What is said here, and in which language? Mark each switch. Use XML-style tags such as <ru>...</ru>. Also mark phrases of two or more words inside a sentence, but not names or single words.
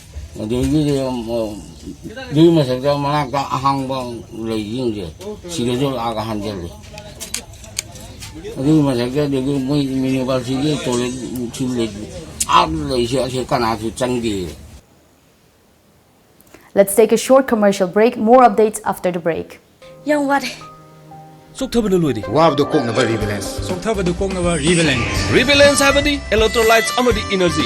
<mni>ꯑꯗꯒꯤꯗꯤ ꯑꯗꯨꯒꯤ ꯃꯊꯛꯇ ꯃꯅꯥꯛꯇ ꯑꯍꯥꯡꯕ ꯂꯩꯁꯤꯡꯁꯦ ꯁꯤꯗꯁꯨ ꯂꯥꯛꯑꯒ ꯍꯟꯖꯜꯂꯤ ꯑꯗꯨꯒꯤ ꯃꯊꯛꯇ ꯑꯗꯒꯤ ꯃꯣꯏ</mni> <en>university toiletsu</en> <mni>ꯂꯩꯁꯦ ꯑꯁꯤ ꯀꯅꯥꯁꯨ ꯆꯪꯗꯦ.</mni> <en>Let's take a short commercial break. More updates after the break. Young what?</en> <mni>Soktabadu lodi. Wabdu koknaba rebalance. Soktabadu koknaba rebalance. Rebalance habadi</mni> <en>electrolytes amadi energy.</en>